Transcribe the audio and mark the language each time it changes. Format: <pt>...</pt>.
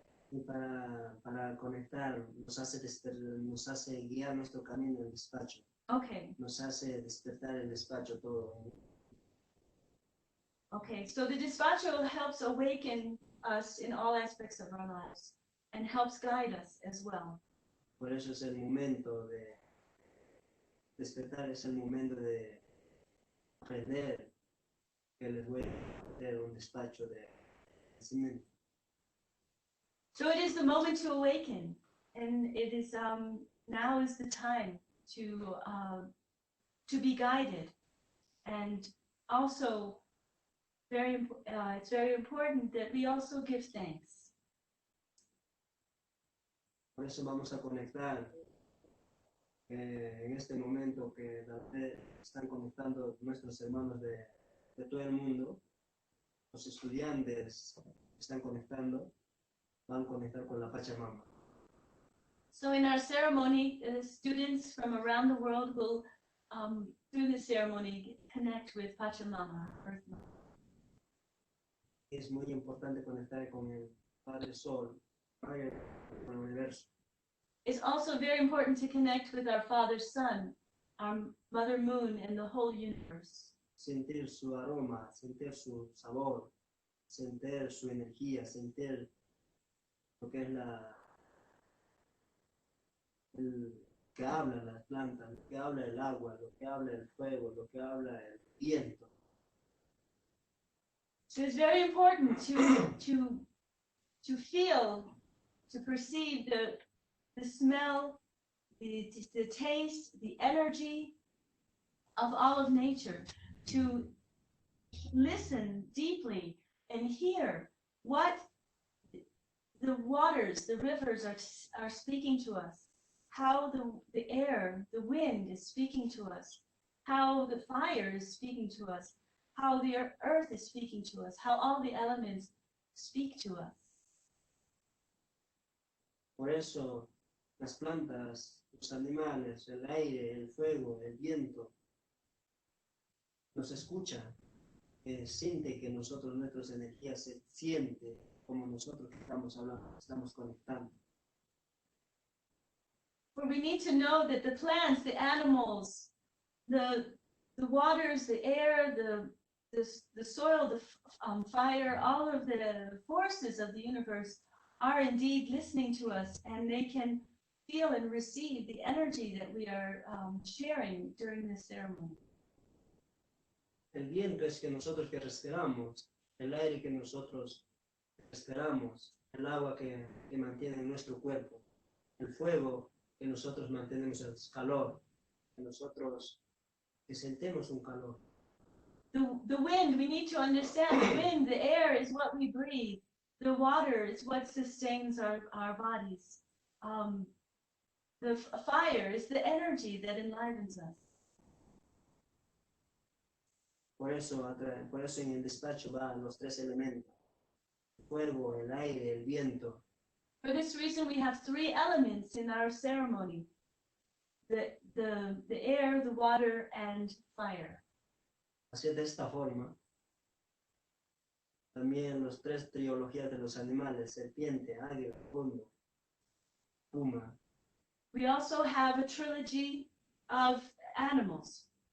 <es>Y para conectar, nos hace guiar nuestro camino el despacho.</es> <en>Okay.</en> <es>Nos hace despertar el despacho todo.</es> <en>Okay, so the despacho helps awaken us in all aspects of our lives and helps guide us as well.</en> <es>Por eso es el momento de despertar, es el momento de aprender que les voy a hacer un despacho de cimiento.</es> <en>So it is the moment to awaken, and it is now is the time to be guided, and also it's very important that we also give thanks.</en> <es>Por eso vamos a conectar en este momento que están conectando nuestros hermanos de todo el mundo, los estudiantes que están conectando, van a conectar con la Pachamama.</es> <en>So in our ceremony, students from around the world will, through the ceremony, connect with Pachamama, Earth Mother.</en> <es>Es muy importante conectar con el Padre Sol, con el universo.</es> <en>It's also very important to connect with our Father Sun, our Mother Moon, and the whole universe.</en> <es>Sentir su aroma, sentir su sabor, sentir su energía, sentir lo que es el que habla las plantas, lo que habla el agua, lo que habla el fuego, lo que habla el viento.</es> <en>So it's very important to feel, to perceive the smell, the taste, the energy of all of nature, to listen deeply and hear what the waters, the rivers are speaking to us, how the air, the wind is speaking to us, how the fire is speaking to us, how the earth is speaking to us, how all the elements speak to us.</en> <es>Por eso las plantas, los animales, el aire, el fuego, el viento, nos escuchan, siente que nosotros, nuestras energías se siente como nosotros que estamos hablando, estamos conectando.</es> <en>For we need to know that the plants, the animals, the waters, the air, the soil, the fire, all of the forces of the universe are indeed listening to us, and they can feel and receive the energy that we are sharing during this ceremony.</en> <es>El viento es que nosotros que respiramos, el aire que nosotros respiramos, el agua que mantiene nuestro cuerpo, el fuego que nosotros mantenemos el calor, que nosotros que sentemos un calor.</es> <en>The wind, we need to understand the wind, the air is what we breathe. The water is what sustains our bodies. The fire is the energy that enlivens us.</en> <es>Por eso en el despacho van los tres elementos: el fuego, el aire, el viento.</es> <en>For this reason, we have three elements in our ceremony: the air, the water, and fire.</en> <es>Así de esta forma, también los tres trilogías de los animales: serpiente, águila, puma.</es> <en>We also have a trilogy of animals.</en>